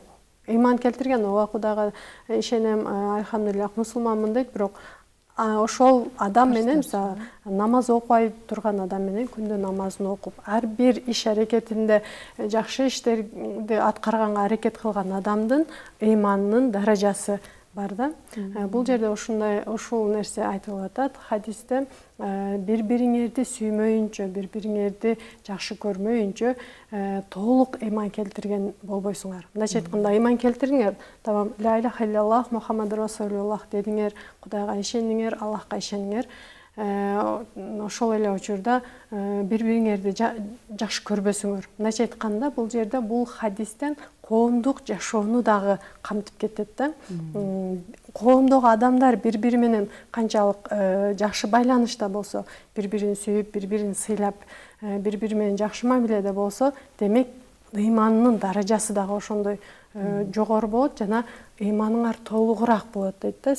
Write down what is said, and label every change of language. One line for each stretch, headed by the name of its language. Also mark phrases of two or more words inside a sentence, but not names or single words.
Kyrgyz: Ыйман келтирген, ооба Кудайга ишенем, альхамдулиллах, мусулманмын дейт, бирок ошол адам менен, намаз окубай турган адам менен күндө намазын окуп, ар бир иш аракетинде жакшы иштерди аткарганга аракет кылган адамдын ыйманынын даражасы бар да. Бул жерде ушул нерсе айтылып атат хадисте, бири-бириңерди сүймөйүнчө, бири-бириңерди жакшы көрмөйүнчө толук ыйман келтирген болбойсуңар. Мындайча айтканда, ыйман келтириңер, тамам
Arabic: لا إله إلا الله محمد رسول الله
Kyrgyz: дедиңер, Кудайга ишениңер, Аллахка ишениңер. Ошол эле учурда бири-бириңерди жакшы көрбөсүңөр. Мындайча айтканда, бул жерде бул хадистен коомдук жашоону дагы камтып кетет да. Коомдогу адамдар бири-бири менен канчалык жакшы байланышта болсо, бири-бирин сүйүп, бири-бирин сыйлап, бири-бири менен жакшы мамиледе болсо, демек ыйманынын даражасы дагы ошондой жогору болот жана ыйманыңар толугураак болот дейт да.